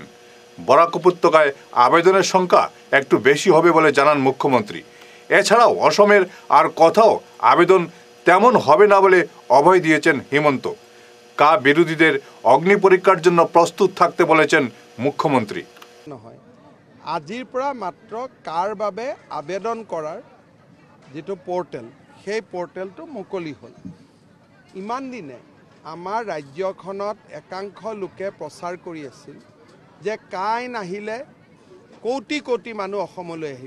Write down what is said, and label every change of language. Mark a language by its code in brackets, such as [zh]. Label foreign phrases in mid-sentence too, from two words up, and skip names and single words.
[bn] বরাক উপত্যকায় আবেদনের সংখ্যা একটু বেশি হবে বলে জানান মুখ্যমন্ত্রী। এছাড়াও অসমের আর কোথাও আবেদন তেমন হবে না বলে অভয় দিয়েছেন হিমন্ত। কা বিরোধীদের অগ্নি পরীক্ষার জন্য প্রস্তুত থাকতে বলেছেন মুখ্যমন্ত্রী। [as] আজিৰ পৰা মাত্ৰ কাৰ বাবে আবেদন কৰাৰ যেটো পোৰ্টেল, সেই পোৰ্টেলটো মুকলি হ'ল। ইমান দিনে আমাৰ ৰাজ্যখনত একাংশ লোকে প্ৰচাৰ কৰি আছিল যে কাই নাহিলে কোটি কোটি মানুহ অসমলৈ আহিব।